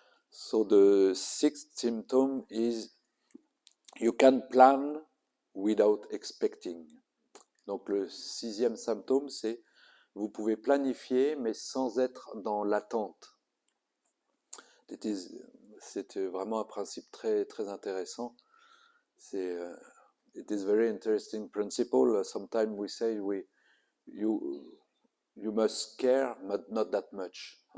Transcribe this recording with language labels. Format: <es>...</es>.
<en>So the sixth symptom is you can plan without expecting.</en> <fr>Donc le sixième symptôme, c'est vous pouvez planifier mais sans être dans l'attente. C'est vraiment un principe très très intéressant.</fr> <en>It is very interesting principle. Sometimes we say you must care, but not that much.</en>